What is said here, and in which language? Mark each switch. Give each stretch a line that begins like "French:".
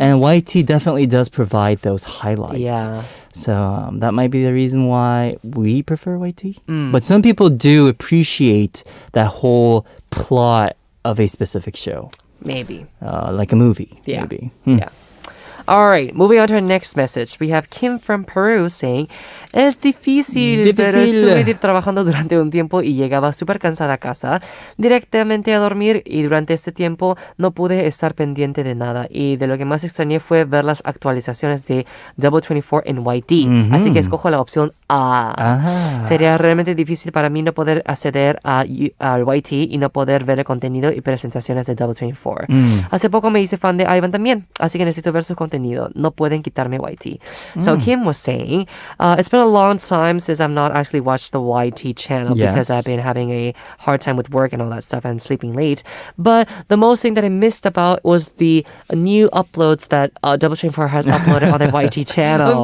English: And YT definitely does provide those highlights. Yeah. So that might be the reason why we prefer YT. But some people do appreciate that whole plot of a specific show. Maybe. Like a movie. Yeah. Maybe. Yeah. All right, moving on to our next message. We have Kymm from Peru saying,
Spanish: es difícil, pero estuve trabajando durante un tiempo y llegaba súper cansada a casa, directamente a dormir y durante este tiempo no pude estar pendiente de nada y de lo que más extrañé fue ver las actualizaciones de Double24 en YT. Así que escojo la opción A. Sería realmente difícil para mí no poder acceder a YT y no poder ver el contenido y presentaciones de Double24. Hace poco me hice fan de Aivan también, así que necesito ver su contenido. No pueden quitarme YT.
English: So Kymm was saying, it's been a long time since I've not actually watched the YT channel because I've been having a hard time with work and all that stuff and sleeping late. But the most thing that I missed about was the new uploads that Double24 has uploaded on their YT channel.